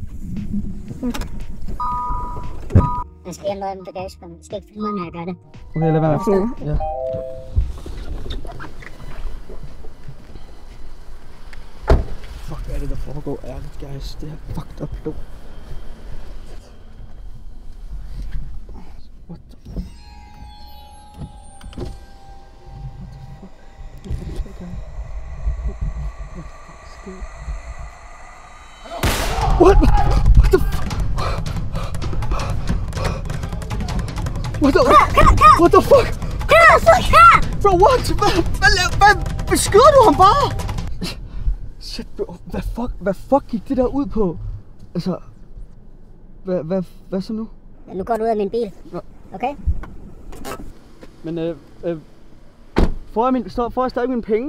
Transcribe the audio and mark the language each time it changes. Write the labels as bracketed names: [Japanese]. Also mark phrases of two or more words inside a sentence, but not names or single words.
[Danish] Jeg skal hjem noget med bagagerummet. Du skal ikke filme mig, når jeg gør det. Okay, lad være. Ja. Fuck, hvad er det, der foregår? Ærligt, guys. Det er [English] fucked up, [Danish] lort. [English] What the fuck? What the fuck? What the fuck? Bro, what? [Danish] Hvad beskyder du ham bare? [English] Shit, bro. [Danish] Hvad fuck gik det der ud på? Altså, hvad så nu? Ja, nu går du ud af min bil. Okay? Men får jeg stadig mine penge?